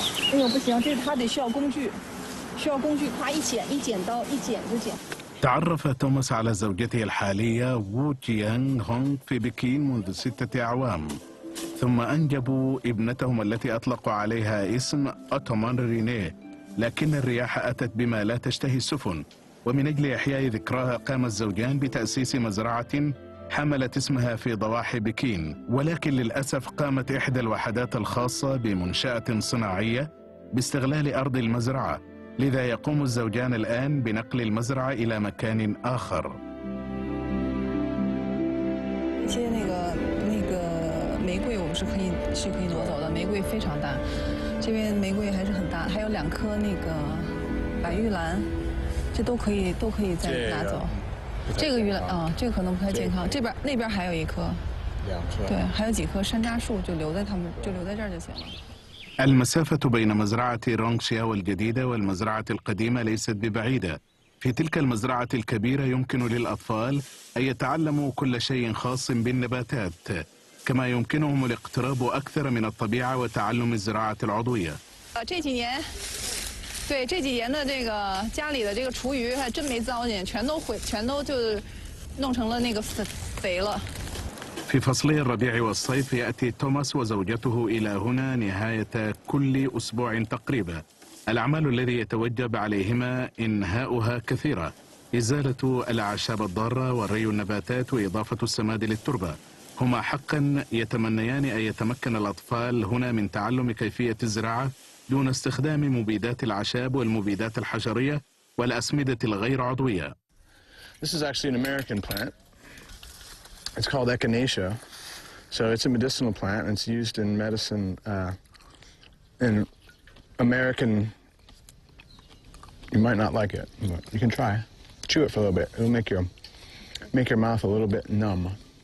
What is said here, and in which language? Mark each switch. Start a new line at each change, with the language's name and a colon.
Chinese: 这个不行，这他得需要工具，啪一剪刀一剪就剪。
Arabic: تعرف توماس على زوجته الحالية وو تيانغ هونغ في بكين منذ 6 أعوام، ثم أنجبوا ابنتهم التي أطلقوا عليها اسم أوتومان رينيه، لكن الرياح أتت بما لا تشتهي السفن، ومن أجل إحياء ذكراها قام الزوجان بتأسيس مزرعة حملت اسمها في ضواحي بكين، ولكن للأسف قامت إحدى الوحدات الخاصة بمنشأة صناعية باستغلال أرض المزرعة، لذا يقوم الزوجان الآن بنقل المزرعة إلى مكان آخر.
Chinese: 一些那个玫瑰我们是可以挪走的，玫瑰非常大，这边玫瑰还是很大，还有2颗那个白玉兰，这都可以再拿走。这个玉兰啊，这个可能不太健康，那边还有1颗，2颗，对，还有几棵山楂树就留在这儿就行了。
Arabic: المسافة بين مزرعة رونغشياو الجديدة والمزرعة القديمة ليست ببعيدة. في تلك المزرعة الكبيرة يمكن للأطفال أن يتعلموا كل شيء خاص بالنباتات، كما يمكنهم الاقتراب أكثر من الطبيعة وتعلم الزراعة العضوية.
Chinese: 这几年的这个家里的这个厨余还真没糟践，全都就是弄成了那个肥了。
Arabic: في فصلي الربيع والصيف يأتي توماس وزوجته إلى هنا نهاية كل أسبوع تقريبا. الأعمال التي يتوجب عليهما إنهاؤها كثيرة: إزالة الأعشاب الضارة والري النباتات وإضافة السماد للتربة. هما حقا يتمنيان أن يتمكن الأطفال هنا من تعلم كيفية الزراعة دون استخدام مبيدات الأعشاب والمبيدات الحشرية والأسمدة الغير عضوية.
English: This is actually an American plant. It's called echinacea. So it's a medicinal plant, and it's used in medicine in American. You might not like it, but you can try. Chew it for a little bit. It'll make your mouth a little bit numb.